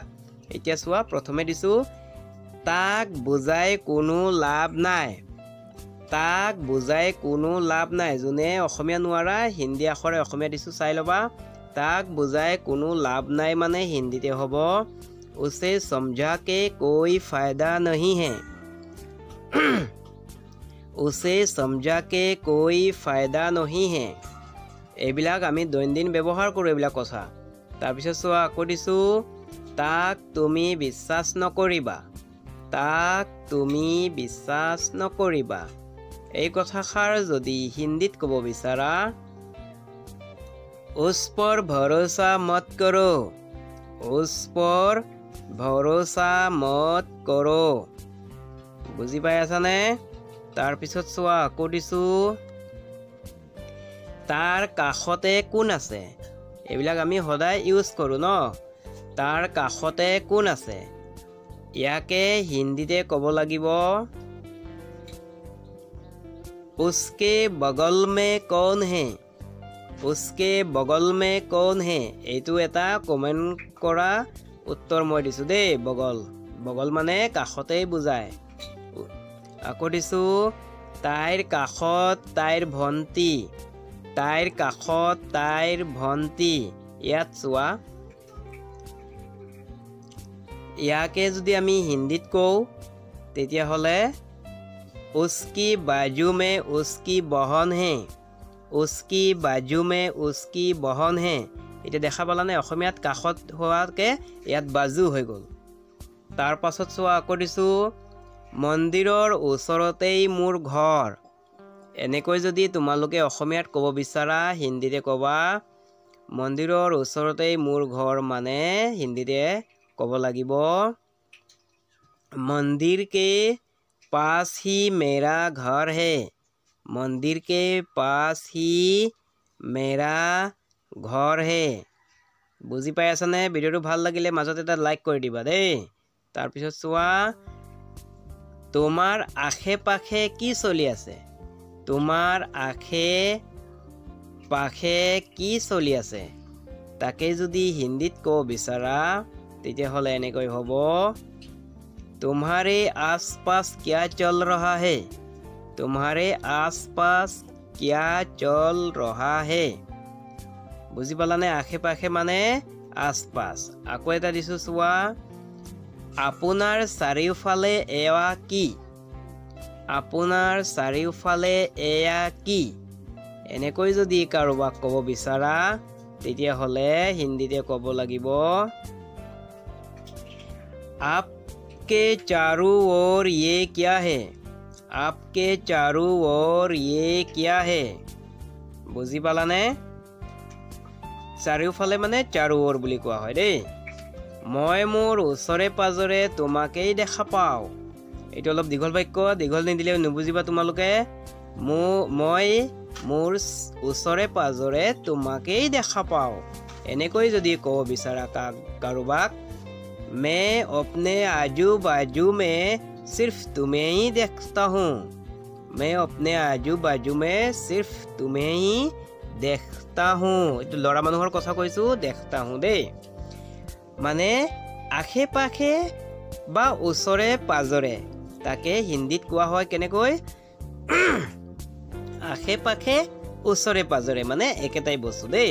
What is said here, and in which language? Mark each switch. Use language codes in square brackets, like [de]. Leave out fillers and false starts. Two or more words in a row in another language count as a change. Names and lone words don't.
[as] এতিয়া চোৱা, প্ৰথমে দিছোঁ তাক বুজাই কোনো লাভ নাই। তাক বুজাই কোনো লাভ নাই। যোনে অসমীয়া নোৱাৰা হিন্দী আখৰে অসমীয়া দিছোঁ চাই ল'বা। তাক বুজাই কোনো লাভ নাই মানে হিন্দীতে হ'ব [hi] উसे समझा के कोई फायदा नहीं है। उसे समझा के कोई फायदा नहीं है। [as] এইবিলাক আমি দৈনন্দিন ব্যৱহাৰ কৰোঁ এইবিলাক কথা। তাৰপিছত চোৱা, আকৌ দিছোঁ তাক তুমি বিশ্বাস নকৰিবা। তাক তুমি বিশ্বাস নকৰিবা। এই কথাষাৰ যদি হিন্দীত ক'ব বিচাৰা [hi] उस पर भरोसा मत करो। उस पर भरोसा मत करो। [as] বুজি পাই আছানে? তাৰপিছত চোৱা, আকৌ দিছোঁ তাৰ কাষতে কোন আছে। এইবিলাক আমি সদায় ইউজ কৰোঁ ন। তাৰ কাষতে কোন আছে, ইয়াকে হিন্দীতে ক'ব লাগিব [hi] उसके बगल में कौन है। उसके बगल में कौन है। [as] এইটো এটা কমেণ্ট কৰা উত্তৰ মই দিছোঁ দেই। বগল মানে কাষতেই বুজায়। আকৌ দিছোঁ তাইৰ কাষত তাইৰ ভণ্টি। তাইৰ কাষত তাইৰ ভণ্টি। ইয়াত চোৱা, ইয়াকে যদি আমি হিন্দীত কওঁ তেতিয়াহ'লে [hi] उसकी बाजू में उसकी बहन है। उसकी बाजू में उसकी बहन है। [as] এতিয়া দেখা পালানে অসমীয়াত কাষত হোৱাকে ইয়াত বাজু হৈ গ'ল। তাৰ পাছত চোৱা, আকৌ দিছোঁ মন্দিৰৰ ওচৰতেই মোৰ ঘৰ। এনেকৈ যদি তোমালোকে অসমীয়াত ক'ব বিচাৰা হিন্দীতে ক'বা মন্দিৰৰ ওচৰতেই মোৰ ঘৰ মানে হিন্দীতে ক'ব লাগিব মন্দিৰ [hi] के पास ही मेरा घर है। मंदिर के पास ही मेरा घर है। [as] বুজি পাই আছানে? ভিডিঅ'টো ভাল লাগিলে মাজত এটা লাইক কৰি দিবা দেই। তাৰপিছত চোৱা, তোমাৰ আশে পাশে কি চলি আছে। তোমাৰ আশে পাশে কি চলি আছে, তাকে যদি হিন্দীত ক'ব বিচাৰা তেতিয়াহ'লে এনেকৈ হ'ব [hi] तुम्हारे आसपास क्या चल रहा है। तुम्हारे आसपास क्या चल रहा है। [as] বুজি পালানে? আশে পাশে মানে আশপাশ। আকৌ এটা দিছোঁ চোৱা, আপোনাৰ চাৰিওফালে এয়া কি। আপোনাৰ চাৰিওফালে এয়া কি। এনেকৈ যদি কাৰোবাক ক'ব বিচাৰা তেতিয়াহ'লে হিন্দীতে ক'ব লাগিব [hi] आपके चारों ओर ये क्या है। आपके चारों ओर ये क्या है। [as] বুজি পালানে? চাৰিওফালে মানে [hi] चारों ओर [as] বুলি কোৱা হয় দেই। মই মোৰ ওচৰে পাজৰে তোমাকেই দেখা পাওঁ। এইটো অলপ দীঘল বাক্য, দীঘল নিদিলে নুবুজিবা তোমালোকে। মই মোৰ ওচৰে পাজৰে তোমাকেই দেখা পাওঁ। এনেকৈ যদি ক'ব বিচাৰা কাৰোবাক [hi] मैं अपने आजू बाजू में सिर्फ तुम्हें ही देखता हूँ। मैं अपने आजू बाजू में सिर्फ तुम्हें ही देखता हूँ। [as] এইটো ল'ৰা মানুহৰ কথা কৈছোঁ, দেখতা হওঁ দেই। মানে আশে পাশে বা ওচৰে পাজৰে, তাকে হিন্দীত কোৱা হয় কেনেকৈ আশে পাশে ওচৰে পাজৰে মানে একেটাই বস্তু দেই।